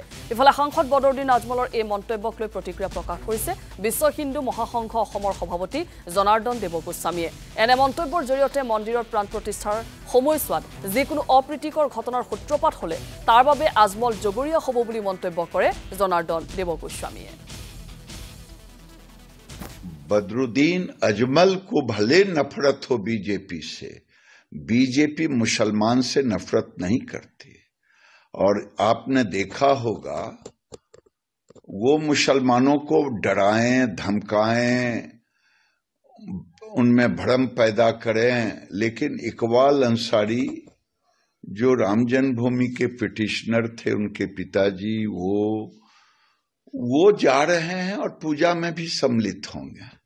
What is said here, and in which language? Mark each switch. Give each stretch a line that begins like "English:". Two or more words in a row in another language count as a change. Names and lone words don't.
Assamese: ইফালে সাংসদ বদৰুদ্দিন আজমলৰ এই মন্তব্যক লৈ প্ৰতিক্ৰিয়া প্ৰকাশ কৰিছে বিশ্ব হিন্দু মহাসংঘ অসমৰ সভাপতি জনাৰ্দন দেৱগোস্বামীয়ে। এনে মন্তব্যৰ জৰিয়তে মন্দিৰৰ প্ৰাণ প্ৰতিষ্ঠাৰ সময়ছোৱাত যিকোনো অপ্ৰীতিকৰ ঘটনাৰ সূত্ৰপাত হলে তাৰ বাবে আজমল জগৰীয়া হ'ব বুলি মন্তব্য কৰে জনাৰ্দন দেৱগোস্বামীয়ে।
Hindi: बदरुद्दीन अजमल को भले नफरत हो बीजेपी से, बीजेपी मुसलमान से नफरत नहीं करती। और आपने देखा होगा वो मुसलमानों को डराएं, धमकाएं, उनमें भ्रम पैदा करें, लेकिन इकबाल अंसारी जो राम जन्मभूमि के पिटिशनर थे, उनके पिताजी वो जा रहे हैं और पूजा में भी सम्मिलित होंगे।